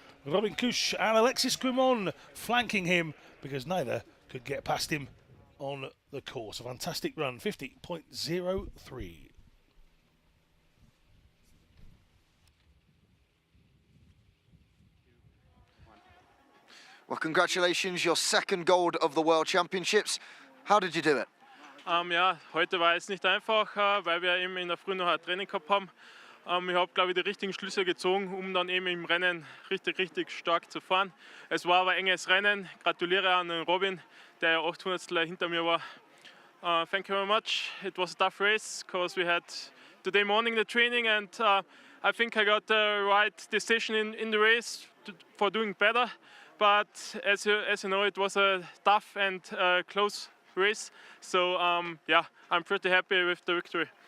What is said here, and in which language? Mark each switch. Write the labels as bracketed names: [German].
[English] Robin Kusch and Alexis Quimont flanking him because neither could get past him on the course. A fantastic run, 50.03. Well, congratulations, your second gold of the World Championships. How did you do it? [German] Ja, heute war es nicht einfach, weil wir eben in der Früh noch ein Training gehabt haben. Ich habe, glaube ich, die richtigen Schlüsse gezogen, um dann eben im Rennen richtig stark zu fahren. Es war aber ein enges Rennen. Gratuliere an Robin, der ja 800 hinter mir war. [English] Thank you very much. It was a tough race because we had today morning the training, and I think I got the right decision in the race for doing better. But as you know, it was a tough and close race. So yeah, I'm pretty happy with the victory.